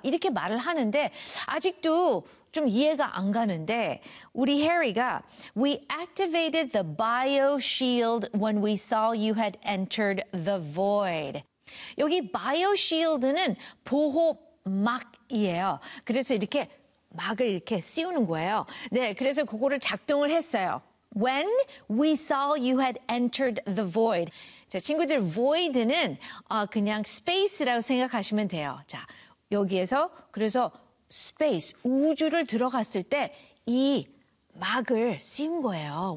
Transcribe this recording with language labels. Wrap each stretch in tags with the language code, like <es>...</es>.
<ko>이렇게 말을 하는데 아직도 좀 이해가 안 가는데 우리 해리가</ko> <en>We activated the bio shield when we saw you had entered the void.</en> <ko>여기 bio shield는 보호막이에요. 그래서 이렇게 막을 이렇게 씌우는 거예요. 네, 그래서 그거를 작동을 했어요.</ko> <en>When we saw you had entered the void.</en> <ko>자, 친구들, void는 그냥 space라고 생각하시면 돼요. 자, 여기에서 그래서 space, 우주를 들어갔을 때 이 막을 씌운 거예요.</ko>